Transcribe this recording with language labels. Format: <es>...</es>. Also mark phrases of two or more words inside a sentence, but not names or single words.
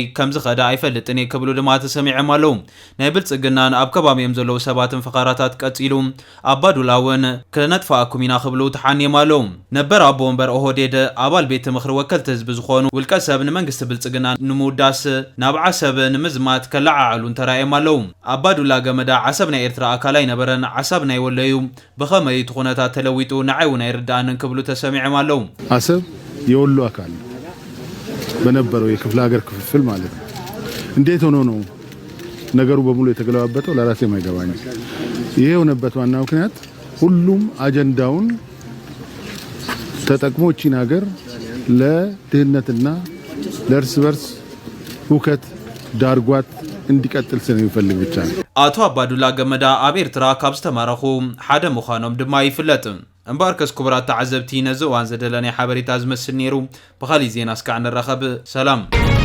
<ti>ከም ዝኸዳ ኣይፈልጥን ክብሉ ድማ ተሰሚዖም ኣለዉ ናይ ብልጽግናን ኣብ ከባቢኦም ዘለዉ ሰባትን ፍኻራታት ቀጺሉ ኣባዱላ እውን ክነጥፋኣኩም ኢና ክብሉ ተሓንዮም ኣለዉ ነበር ኣቦ ወንበር ኦህዴድ ኣባል ቤት ምኽሪ ወከልቲ ህዝቢ ዝኾኑ ውልቀ ሰብ ንመንግስቲ ብልጽግና ንምውዳስ ናብ ዓሰብ ንምዝማት ከለዓዕሉ ተራእዮም ኣለዉ ኣባዱላ ገመዳ ዓሰብ ናይ ኤርትራ ኣካል ኣይነበረን ዓሰብ ናይ ወሎዩ ብኸመይ ኩነታት ተለዊጡ ንዓይውን አይርዳንን ክብሉ ተሰሚዖም ኣለዉ</ti> <am>ዓሰብ የወሎ አካል በነበረው የክፍለ ሀገር ክፍፍል ማለት ነው እንዴት ሆኖ ነው ነገሩ በሙሉ የተገለባበጠው ለራሴ የማይገባኝ ይሄ ሆነበት ዋና ምክንያት ሁሉም አጀንዳውን ተጠቅሞ ቺን ሀገር ለድህነትና ለእርስ በርስ ሁከት ዳርጓት እንዲቀጥል ስለሚፈልግ ብቻ ነው</am> <ti>አቶ አባዱላ ገመዳ ኣብ ኤርትራ ካብ ዝተማረኹ ሓደ ምዃኖም ድማ ይፍለጥ እምበር ከስ ክቡራት ተዓዘብቲ ነዚ እዋን ዘደለናይ ሓበሬታ ዝመስል ነይሩ ብኻሊእ ዜና እስካዕ ንረኸብ ሰላም</ti>